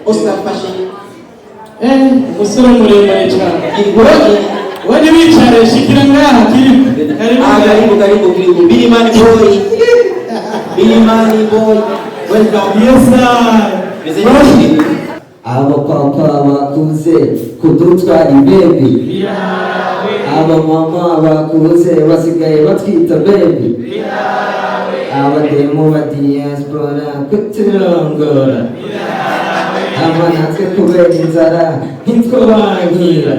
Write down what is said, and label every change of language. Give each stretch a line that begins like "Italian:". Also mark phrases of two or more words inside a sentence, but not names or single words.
Rundi: Oscar Fashion. Umusore muremure cyane. Wajya wicare shikira ngaha
Swahili: Karibu karibu. Bilimani boy. Bilimani boy.
English: Welcome. Yes sir.
Rundi: Abo papa bakuze kudutwara baby. Aba mama bakuze basigaye batwita baby. Aba demo ba diaspora kuturongora. Aba natwe kubera inzara ntitwabangira.